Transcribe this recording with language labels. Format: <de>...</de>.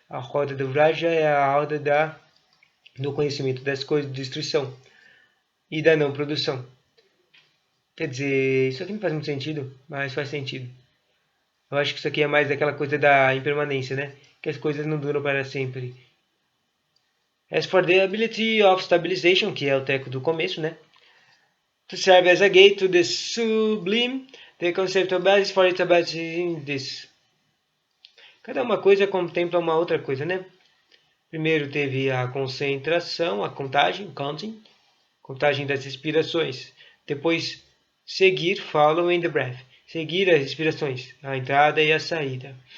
<pt>A roda do Vraja é a roda do conhecimento das coisas de destruição e da não produção. Quer dizer, isso aqui não faz muito sentido, mas faz sentido. Eu acho que isso aqui é mais aquela coisa da impermanência, né? Que as coisas não duram para sempre.</pt> <en>As for the ability of stabilization,</en> <pt>que é o teco do começo, né?</pt> <en>To serve as a gate to the sublime, the conceptual basis for its ability in this.</en> <pt>Cada uma coisa contempla uma outra coisa, né? Primeiro teve a concentração, a contagem, contagem das respirações. Depois, seguir,</pt> <en>following the breath.</en> <pt>Seguir as respirações, a entrada e a saída.</pt>